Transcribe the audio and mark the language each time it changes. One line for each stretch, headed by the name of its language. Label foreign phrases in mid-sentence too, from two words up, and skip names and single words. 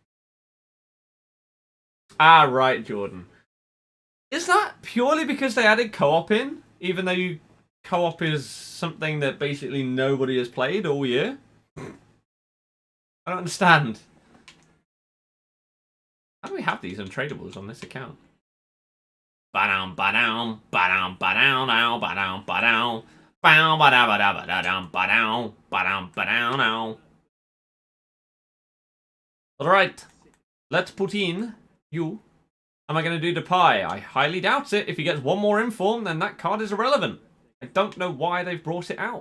English: Ah, right, Jordan. Is that purely because they added co-op in? Even though co-op is something that basically nobody has played all year? I don't understand. How do we have these untradables on this account? Ba-dum, ba-dum, ba-dum, ba-dum, ba-dum, ba-dum, ba-dum, ba-dum, ba-dum, ba-dum, ba-dum, ba-dum. Alright, let's put in you. Am I going to do Depay? I highly doubt it. If he gets one more inform, then that card is irrelevant. I don't know why they've brought it out.